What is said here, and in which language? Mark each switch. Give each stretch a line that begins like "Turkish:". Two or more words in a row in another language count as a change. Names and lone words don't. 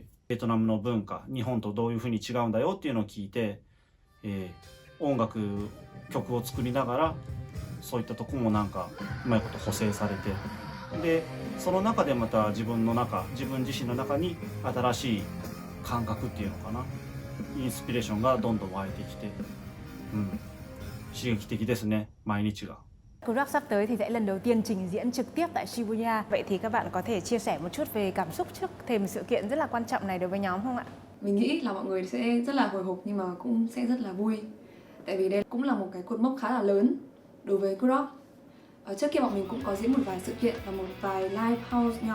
Japanese: トナムの文化、日本とどういうふうに違うんだよっていうのを聞いて、音楽曲を作りながらそういったとこもなんかうまいこと補正されて、でその中でまた自分自身の中に新しい感覚っていうのかな、インスピレーションがどんどん湧いてきて、刺激的ですね、毎日が。
Vietnamese: Kuroc sắp tới thì sẽ lần đầu tiên trình diễn trực tiếp tại Shibuya. Vậy thì các bạn có thể chia sẻ một chút về cảm xúc trước thềm sự kiện rất là quan trọng này đối với nhóm không ạ? Mình nghĩ là mọi người sẽ rất là hồi hộp nhưng mà cũng sẽ rất là vui. Tại vì đây cũng là một cái cột mốc khá là lớn đối với Kuroc. Trước kia bọn mình cũng có diễn một vài sự kiện và một vài
English: live house
Vietnamese: nhỏ.